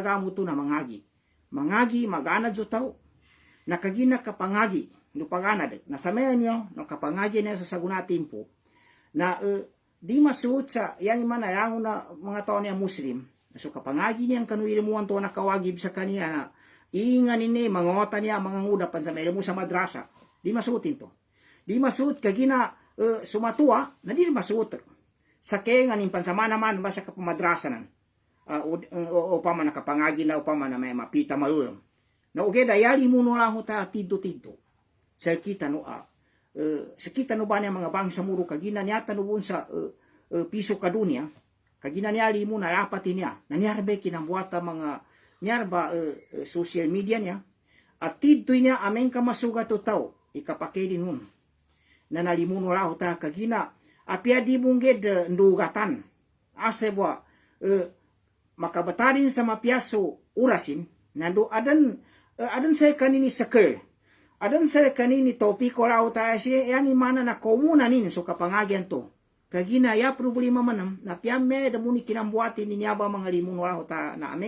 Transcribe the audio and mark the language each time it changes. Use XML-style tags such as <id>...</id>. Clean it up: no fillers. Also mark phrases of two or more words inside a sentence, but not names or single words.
<mrw>gamuto na mangagi magana jo tao na kagina kapangagi no paganad na samayan niyo no kapangagi niya sa saguna timpo na di masuot sa yan man yang na mga tao niya muslim so kapangagi niya kanu ilmuan to na kawagib sa kaniya na ingan ini mangota niya mga ngudapan sa ilmu sa madrasa di masuotin to di masuot kagina sumatua na di masuot sa kengan in pansama naman ba sa kapamadrasa nan o pa man nakapangagi na o pa man na may mapita malulong na ugeda yali muno lang ta tiddo sa kita no sa kita no ba niya mga bangsa muro kagina niya tanubon sa piso kadunya kagina niya li muna rapat niya na niyarbe kinambuata mga niyarba</mrw> <en>social media</en> <mrw>niya at tiddo niya ameng kamasuga to tao ikapakedi nun na nalimuno lang ta kagina apia di bungged ndugatan asebwa makabatarin sa mapiaso urasin nando adan sa kanini saker adan sa kanini topiko raw ta siya yani mana na komuna nin so kapangagyan to kagina ya problema manam na piamme da muni kinambuati ni niaba mga limuno raw ta na amen</mrw>